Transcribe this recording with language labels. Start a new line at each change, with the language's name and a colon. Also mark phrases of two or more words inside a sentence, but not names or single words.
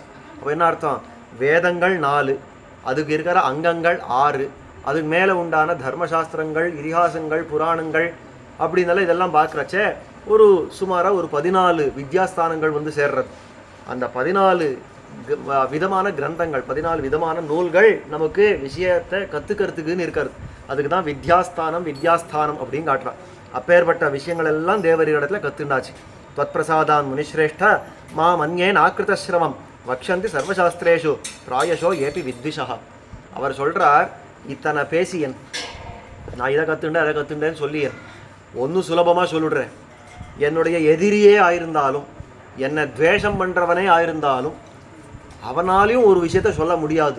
Tamil: அப்போ என்ன அர்த்தம், வேதங்கள் 4, அதுக்கு இருக்கிற அங்கங்கள் 6, அதுக்கு மேலே உண்டான தர்மசாஸ்திரங்கள், இதிகாசங்கள், புராணங்கள் அப்படின்னால இதெல்லாம் பார்க்குறச்சே ஒரு சுமாராக ஒரு 14 வித்யாஸ்தானங்கள் வந்து சேர்றது. அந்த 14 விதமான கிரந்தங்கள், 14 விதமான நூல்கள் நமக்கு விஷயத்தை கற்றுக்கிறதுக்குன்னு இருக்கிறது. அதுக்கு தான் வித்யாஸ்தானம் அப்படின்னு காட்டுறான். அப்பேற்பட்ட விஷயங்கள் எல்லாம் தேவரிடத்தில் கற்றுண்டாச்சு.
Sanskrit: त्वत्प्रसादान् मुनिश्रेष्ठ मा मन्येन आकृतश्रमம் वक्ष्यन्ति सर्वशास्त्रेषु प्रायशो येऽपि विद्विषः.
Tamil: அவர் சொல்கிறார், இத்தனை பேசியன், நான் இதை கற்றுண்டேன் அதை கற்றுண்டேன்னு சொல்லியன், ஒன்றும் சுலபமாக சொல்லிடுறேன். என்னுடைய எதிரியே ஆயிருந்தாலும், என்னை துவேஷம் பண்ணுறவனே ஆயிருந்தாலும், அவனாலையும் ஒரு விஷயத்த சொல்ல முடியாது.